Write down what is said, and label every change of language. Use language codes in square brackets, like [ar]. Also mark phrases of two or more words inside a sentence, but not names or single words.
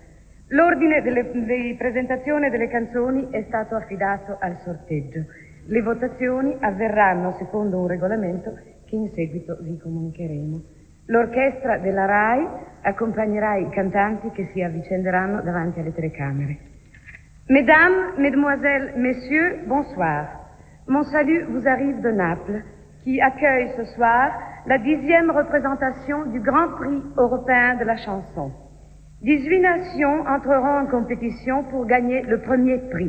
[it] L'ordine di presentazione delle canzoni è stato affidato al sorteggio. Le votazioni avverranno secondo un regolamento che in seguito vi comunicheremo. L'orchestra della RAI accompagnerà i cantanti che si avvicenderanno davanti alle telecamere. [fr] Mesdames, Mesdemoiselles, Messieurs, bonsoir. Mon salut vous arrive de Naples, qui accueille ce soir la 10e représentation du Grand Prix européen de la chanson. 18 nations entreront en compétition pour gagner le premier prix.